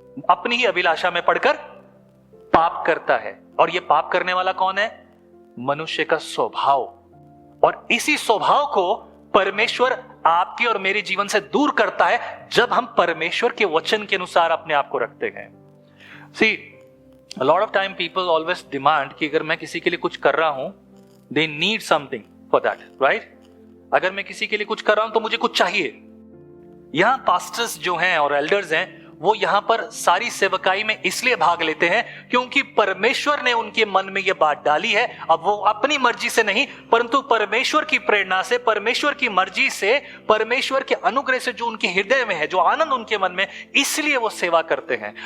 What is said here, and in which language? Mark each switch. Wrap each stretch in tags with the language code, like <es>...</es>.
<hi>अपनी ही अभिलाषा में पढ़कर पाप करता है। और ये पाप करने वाला कौन है? मनुष्य का स्वभाव। और इसी स्वभाव को परमेश्वर आपके और मेरे जीवन से दूर करता है जब हम परमेश्वर के वचन के अनुसार अपने आप को रखते हैं।</hi> <en>See, a lot of time people always demand</en> <hi>कि अगर मैं किसी के लिए कुछ कर रहा हूं,</hi> <en>they need something for that, right?</en> <hi>अगर मैं किसी के लिए कुछ कर रहा हूं तो मुझे कुछ चाहिए। यहां पास्टर्स जो हैं और एल्डर्स हैं, वो यहां पर सारी सेवकाई में इसलिए भाग लेते हैं क्योंकि परमेश्वर ने उनके मन में यह बात डाली है। अब वो अपनी मर्जी से नहीं, परंतु परमेश्वर की प्रेरणा से, परमेश्वर की मर्जी से, परमेश्वर के अनुग्रह से जो उनके हृदय में है, जो आनंद उनके मन में, इसलिए वो सेवा करते हैं।</hi>